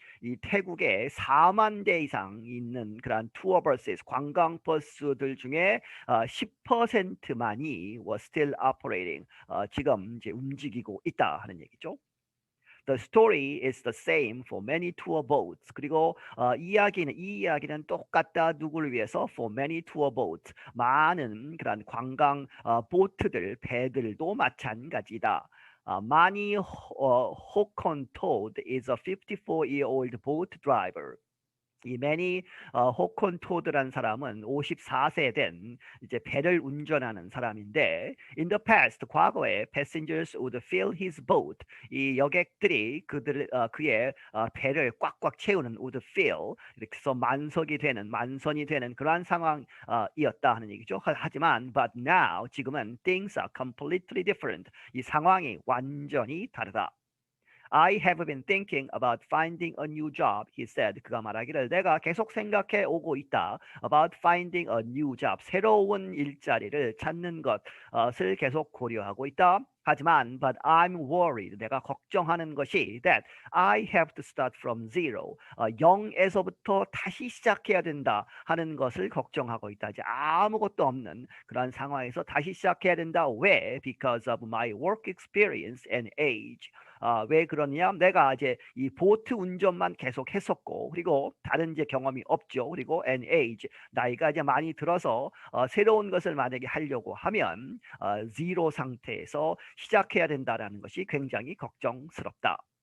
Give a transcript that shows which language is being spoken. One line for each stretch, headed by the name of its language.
Korean: 이 태국에 4만 대 이상 있는 그런 투어 버스, 관광 버스들 중에 10%만이
English: was still operating.
Korean: 지금 이제 움직이고 있다 하는 얘기죠.
English: The story is the same for many tour boats.
Korean: 그리고 이 이야기는 똑같다. 누구를 위해서?
English: For many tour boats.
Korean: 많은 그런 관광 보트들, 배들도 마찬가지다.
English: Mani Hokontold is a 54-year-old boat driver.
Korean: 이 매니 호콘토드란 사람은 54세 된 이제 배를 운전하는 사람인데,
English: in the past
Korean: 과거에
English: passengers would fill his boat.
Korean: 이 여객들이 그의 배를 꽉꽉 채우는
English: would fill,
Korean: 이렇게 해서 만선이 되는 그러한 상황이었다 하는 얘기죠. 하지만
English: but now
Korean: 지금은
English: things are completely different.
Korean: 이 상황이 완전히 다르다.
English: I have been thinking about finding a new job, he said.
Korean: 그가 말하기를 내가 계속 생각해 오고 있다.
English: About finding a new job.
Korean: 새로운 일자리를 찾는 것을 계속 고려하고 있다. 하지만
English: but I'm worried.
Korean: 내가 걱정하는 것이
English: that I have to start from zero.
Korean: 0에서부터 다시 시작해야 된다 하는 것을 걱정하고 있다. 이제 아무것도 없는 그런 상황에서 다시 시작해야 된다. 왜?
English: Because of my work experience and age.
Korean: 왜 그러냐? 내가 이제 이 보트 운전만 계속 했었고, 그리고 다른 이제 경험이 없죠. 그리고
English: and age,
Korean: 나이가 이제 많이 들어서 새로운 것을 만약에 하려고 하면 zero 상태에서 시작해야 된다라는 것이 굉장히 걱정스럽다.